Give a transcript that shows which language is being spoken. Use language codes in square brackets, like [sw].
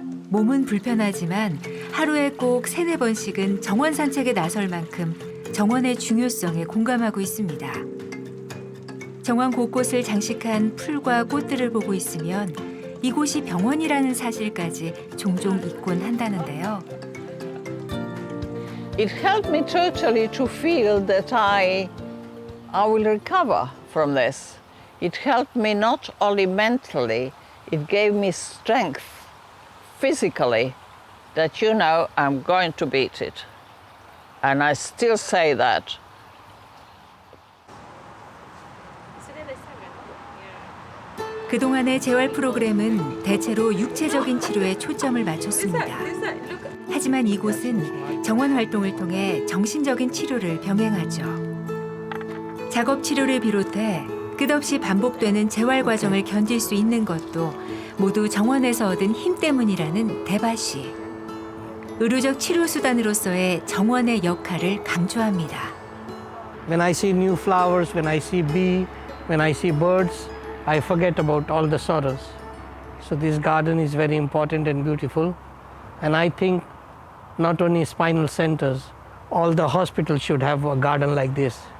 [ko] 몸은 불편하지만 하루에 꼭 3-4번씩은 정원 산책에 나설 만큼 정원의 중요성에 공감하고 있습니다. 정원 곳곳을 장식한 풀과 꽃들을 보고 있으면 이곳이 병원이라는 사실까지 종종 잊곤 한다는데요. [en] It helped me totally to feel that I will recover from this. It helped me not only mentally, it gave me strength physically that, I'm going to beat it. And I still say that. [ko] 그동안의 재활 프로그램은 대체로 육체적인 치료에 초점을 맞췄습니다. 하지만 이곳은 정원 활동을 통해 정신적인 치료를 병행하죠. 작업 치료를 비롯해 끝없이 반복되는 재활 과정을 견딜 수 있는 것도 모두 정원에서 얻은 힘 때문이라는 대바 씨. 의료적 치료 수단으로서의 정원의 역할을 강조합니다. [en] When I see new flowers, when I see bee, when I see birds, I forget about all the sorrows. So this garden is very important and beautiful. And I think not only spinal centers, all the hospitals should have a garden like this.